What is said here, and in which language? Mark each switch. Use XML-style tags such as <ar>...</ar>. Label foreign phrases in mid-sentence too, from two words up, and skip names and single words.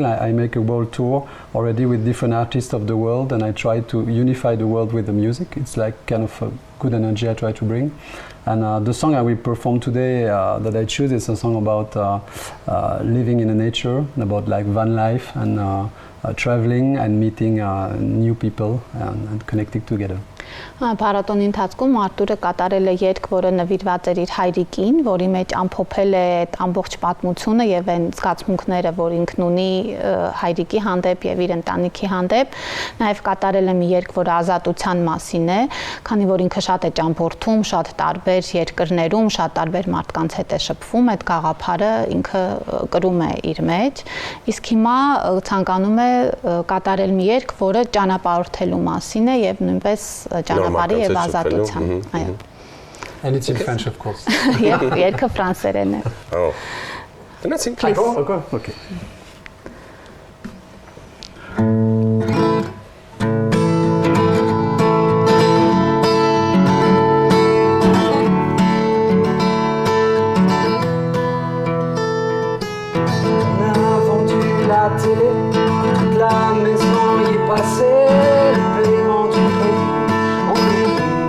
<en>I make a world tour already with different artists of the world, and I try to unify the world with the music. It's like kind of a good energy I try to bring. And the song I will perform today that I choose is a song about living in the nature, about like van life and traveling and meeting new people and connecting together.</en> <hy>Փառատոնի ընթացքում Արտուրը կատարել է երգ, որը նվիրված էր իր հայրիկին, որի մեջ ամփոփել է այդ ամբողջ պատմությունը եւ այն զգացմունքները, որ ինքն ունի հայրիկի հանդեպ եւ իր ընտանիքի հանդեպ։ Նաեւ կատարել է մի երգ, որը ազատության մասին է, քանի որ ինքը շատ է ճամփորդում, շատ տարբեր երկրներում, շատ տարբեր մարդկանց հետ է շփվում, այդ գաղափարը ինքը կրում է իր մեջ։ Իսկ հիմա ցանկանում է կատարել մի երգ, որը ճանապարհորդելու մասին է եւ նույնպես ճանապարհի եւ ազատության, այո։</hy> <en>And it's in French, of course.</en> <hy>Եվ երգը ֆրանսերեն է։ Ահա։ Տնացինք։ Okay.</hy> <fr>On a vendu la télé, toute la maison y est passée, le paiement du crédit, on oublie.</fr>